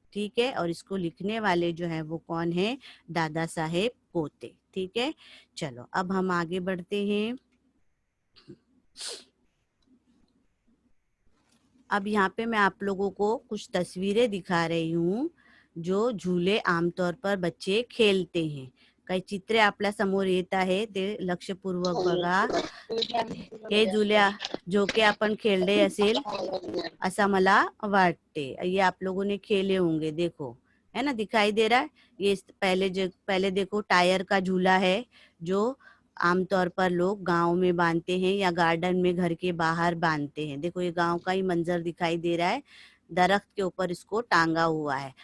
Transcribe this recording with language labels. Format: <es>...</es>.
<hi>ठीक है, और इसको लिखने वाले जो है वो कौन है? दादा साहेब पोते। ठीक है, चलो अब हम आगे बढ़ते हैं। अब यहाँ पे मैं आप लोगों को कुछ तस्वीरें दिखा रही हूँ, जो झूले आमतौर पर बच्चे खेळते हैं.</hi> <mr>काही चित्रे आपल्या समोर येत आहे, ते लक्षपूर्वक बघा. हे झोके अपन खेळले असेल ऐसा मला वाटते.</mr> <hi>ये आप लोगों ने खेले होंगे, देखो है ना, दिखाई दे रहा है. ये पहले देखो टायर का झूला है, जो आमतौर पर लोग गांव में बांधते हैं या गार्डन में घर के बाहर बांधते हैं. देखो ये गांव का ही मंजर दिखाई दे रहा है, दरख्त के ऊपर इसको टांगा हुआ है.</hi>